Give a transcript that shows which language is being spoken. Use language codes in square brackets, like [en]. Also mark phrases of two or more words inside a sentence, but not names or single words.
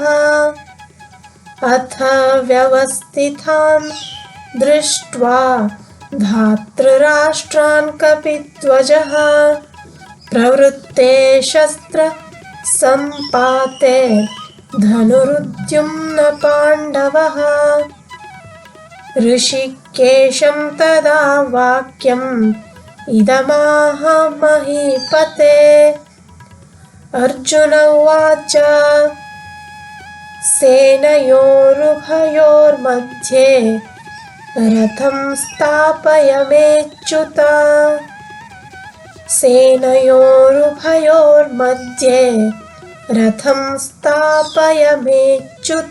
[sa] ಅಥ ವ್ಯವಸ್ಥಿತಾನ್ ದೃಷ್ಟ್ವಾ ಧಾತೃರಾಷ್ಟ್ರಾನ್ ಕಪಿಧ್ವಜಃ ಪ್ರವೃತ್ತೆ ಶಸ್ತ್ರ ಸಂಪಾತೆ ಧನುರುದ್ಯುಮ್ನ ಪಾಂಡವಃ. ಋಷಿಕೇಶಂ ತದಾ ವಾಕ್ಯಂ ಇದಮಾಹ ಮಹೀಪತೆ. ಅರ್ಜುನ ಉವಾಚ ಸೇನಯೋರುಭಯೋರ್ಮಧ್ಯೆ ರಥಂ ಸ್ಥಾಪಯಮೇಚ್ಯುತ. ಸೇನಯೋರುಭಯೋರ್ಮಧ್ಯೆ ರಥಂ ಸ್ಥಾಪಯಮೇಚ್ಯುತ.